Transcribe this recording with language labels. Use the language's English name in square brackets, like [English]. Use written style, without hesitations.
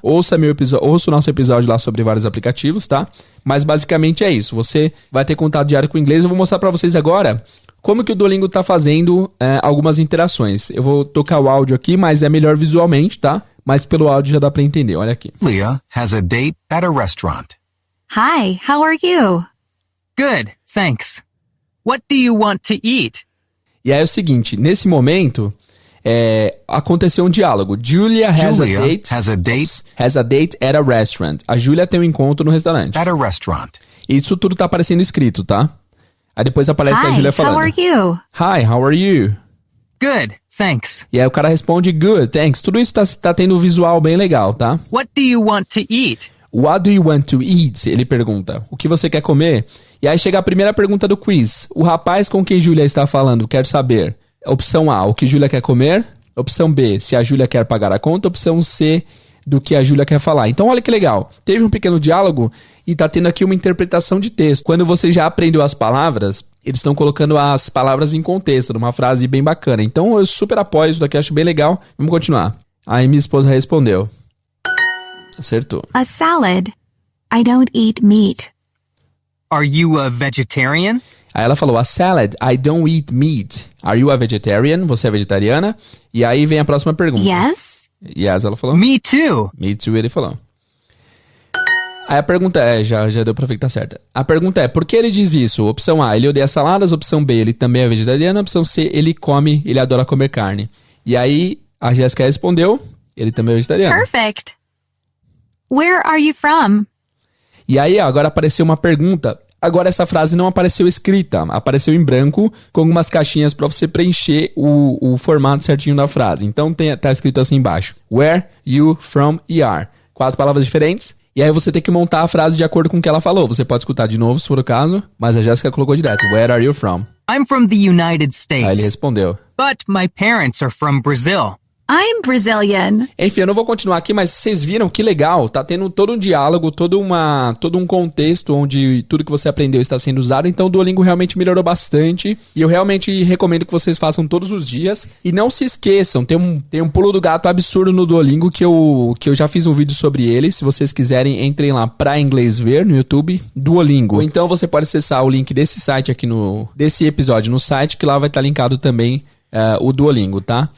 [Portuguese] Ouça o nosso episódio lá sobre vários aplicativos, tá? Mas basicamente é isso. Você vai ter contato diário com o inglês. Eu vou mostrar para vocês agora como que o Duolingo está fazendo algumas interações. Eu vou tocar o áudio aqui, mas é melhor visualmente, tá? Mas pelo áudio já dá para entender. Olha aqui. [English] Leah has a date at a restaurant. Hi, how are you? Good, thanks. What do you want to eat? [Portuguese] E aí é o seguinte, nesse momento, aconteceu um diálogo. [English] Julia has a date at a restaurant. [Portuguese] A Julia tem um encontro no restaurante. [English] At a restaurant. [Portuguese] Isso tudo tá aparecendo escrito, tá? Aí depois aparece a Julia falando. [English] How are you? Hi, how are you? Good, thanks. [Portuguese] E aí o cara responde, [English] good, thanks. [Portuguese] Tudo isso tá tendo um visual bem legal, tá? [English] What do you want to eat? What do you want to eat? [Portuguese] Ele pergunta. O que você quer comer? E aí chega a primeira pergunta do quiz. O rapaz com quem Julia está falando quer saber. Opção A, o que Julia quer comer. Opção B, se a Julia quer pagar a conta. Opção C, do que a Julia quer falar. Então olha que legal. Teve um pequeno diálogo e tá tendo aqui uma interpretação de texto. Quando você já aprendeu as palavras, eles estão colocando as palavras em contexto, numa frase bem bacana. Então eu super apoio isso daqui, acho bem legal. Vamos continuar. Aí minha esposa respondeu. Acertou. [English] A salad. I don't eat meat. Are you a vegetarian? [Portuguese] Aí ela falou, [English] a salad, I don't eat meat. Are you a vegetarian? [Portuguese] Você é vegetariana? E aí vem a próxima pergunta. [English] Yes? [Portuguese] Yes, ela falou. [English] Me too. Me too, [Portuguese] ele falou. Aí a pergunta já deu pra ver que tá certa. A pergunta é, por que ele diz isso? Opção A, ele odeia saladas. Opção B, ele também é vegetariano. Opção C, ele adora comer carne. E aí a Jéssica respondeu, ele também é vegetariano. [English] Perfect. Where are you from? [Portuguese] E aí, ó, agora apareceu uma pergunta Agora essa frase não apareceu escrita, apareceu em branco com algumas caixinhas para você preencher o formato certinho da frase. Então tá escrito assim embaixo: Where, you, from e are. 4 palavras diferentes. E aí você tem que montar a frase de acordo com o que ela falou. Você pode escutar de novo, se for o caso, mas a Jéssica colocou direto: [English] Where are you from? I'm from the United [Portuguese] Aí ele [English] States, [Portuguese] respondeu. [English] but my parents are from Brazil. I'm Brazilian. [Portuguese] Enfim, eu não vou continuar aqui, mas vocês viram que legal, tá tendo todo um diálogo, todo um contexto onde tudo que você aprendeu está sendo usado, então o Duolingo realmente melhorou bastante, e eu realmente recomendo que vocês façam todos os dias, e não se esqueçam, tem um pulo do gato absurdo no Duolingo, que eu já fiz um vídeo sobre ele, se vocês quiserem, entrem lá pra inglês ver no YouTube, Duolingo, ou então você pode acessar o link desse site aqui desse episódio no site, que lá vai estar linkado também o Duolingo, tá?